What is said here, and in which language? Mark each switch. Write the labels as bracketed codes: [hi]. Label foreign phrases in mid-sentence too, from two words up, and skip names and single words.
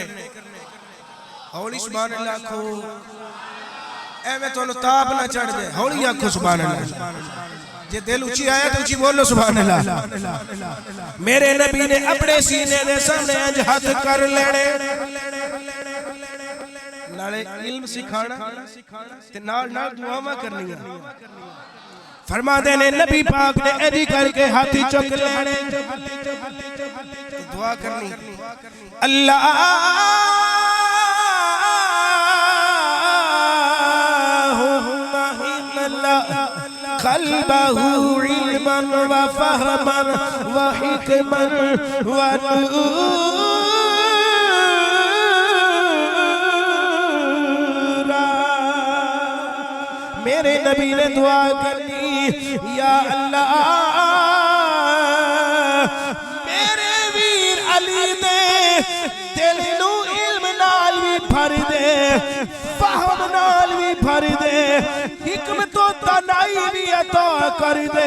[pa] ہولی [ar] سبحان اللہ [pa] کھو اے میں تو تاب نہ چڑھ دے ہولی آنکھو [ar] سبحان اللہ. [pa] جے دل اچھی آیا تو اچھی بولو [ar] سبحان اللہ. [pa] میرے نبی نے اپنے سینے دے سامنے ایج ہاتھ کر لینے نالے علم سکھانا تے نال دعاواں کرنی. فرما دینے نبی پاک نے ایدی کر کے ہاتھی چک لینے دعا کرنی [ar] اللہم املا قلبہ علما وفہما وحکما ونورا. [pa] میرے نبی نے دعا کرنی یا اللہ میرے ویر علی دے دل نو علم نال بھی بھر دے فہم نال بھی بھر دے حکمت و دانائی بھی عطا کر دے.